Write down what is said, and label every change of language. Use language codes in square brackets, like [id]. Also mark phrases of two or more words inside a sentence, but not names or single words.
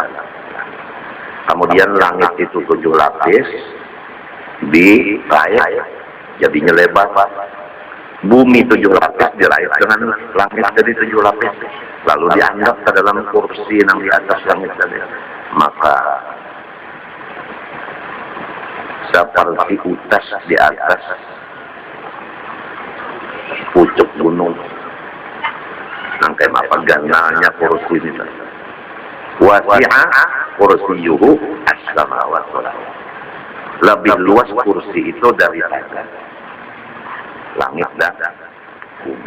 [id] Kemudian langit itu 7 lapis diraih, jadinya lebar. Bumi 7 lapis diraih dengan langit jadi 7 lapis. Lalu dianggap ke dalam kursi yang di atas langit tadi. Maka seperti utas di atas pucuk gunung. [bjn] Nangkai apa ganalnya kursi ini. [ar] وسع كرسيه السماوات والأرض. [id] Lebih luas kursi itu daripada langit dan bumi.